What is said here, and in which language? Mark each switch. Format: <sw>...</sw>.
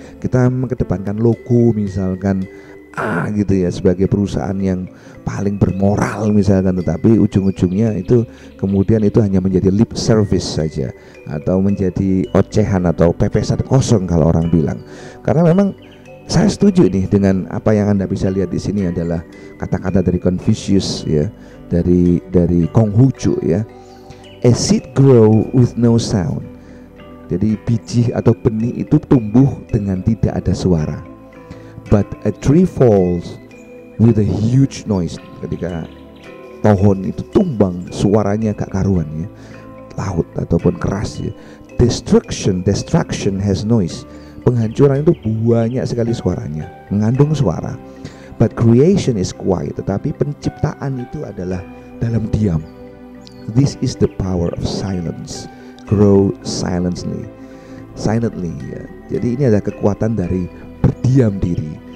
<id>Kita mengedepankan logo misalkan gitu ya sebagai perusahaan yang paling bermoral misalkan, tetapi ujung-ujungnya itu kemudian itu hanya menjadi lip service saja, atau menjadi ocehan atau pepesan kosong kalau orang bilang. Karena memang saya setuju nih dengan apa yang Anda bisa lihat di sini adalah kata-kata dari Confucius ya, dari Konghucu ya.</id> <en>A seed grow with no sound.</en> <id>Jadi biji atau benih itu tumbuh dengan tidak ada suara.</id> <en>But a tree falls with a huge noise.</en> <id>Ketika pohon itu tumbang, suaranya gak karuan ya, laut ataupun keras ya.</id> <en>Destruction has noise.</en> <id>Penghancuran itu banyak sekali suaranya, mengandung suara.</id> <en>But creation is quiet.</en> <id>Tetapi penciptaan itu adalah dalam diam.</id> <en>This is the power of silence. Grow silently ya.</en> <id>Jadi ini adalah kekuatan dari berdiam diri.</id>